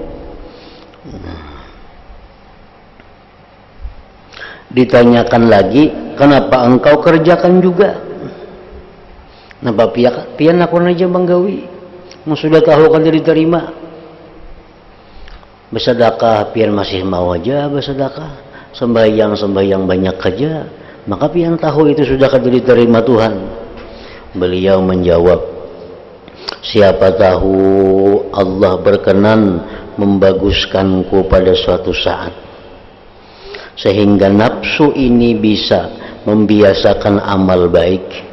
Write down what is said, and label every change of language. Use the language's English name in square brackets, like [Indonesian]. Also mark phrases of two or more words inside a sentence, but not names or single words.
[Indonesian] Ditanyakan lagi, kenapa engkau kerjakan juga? [Banjar] Napa pian aku aja menggawi, sudah tahu kan diterima. Bersedekah pian masih mau aja bersedekah, sembahyang banyak aja, maka pian tahu itu sudah kan diterima Tuhan. [Indonesian] Beliau menjawab, siapa tahu Allah berkenan membaguskanku pada suatu saat, sehingga nafsu ini bisa membiasakan amal baik.